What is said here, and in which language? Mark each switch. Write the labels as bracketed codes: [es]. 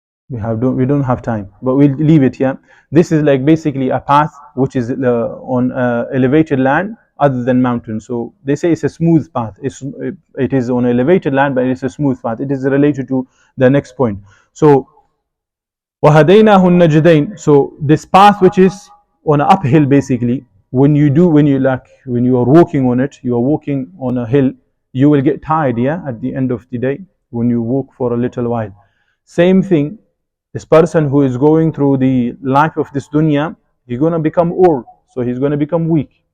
[en] We don't have time, but we'll leave it here. This is like basically a path which is on elevated land other than mountains. So they say it's a smooth path. It is on elevated land, but it's a smooth path. It is related to the next point. [ar] So وَهَدَيْنَاهُ النَّجْدَيْنِ. [en] So this path which is on an uphill basically, when you are walking on it, you are walking on a hill, you will get tired, yeah, at the end of the day when you walk for a little while. Same thing, this person who is going through the life of this dunya, he's going to become old, so he's going to become weak.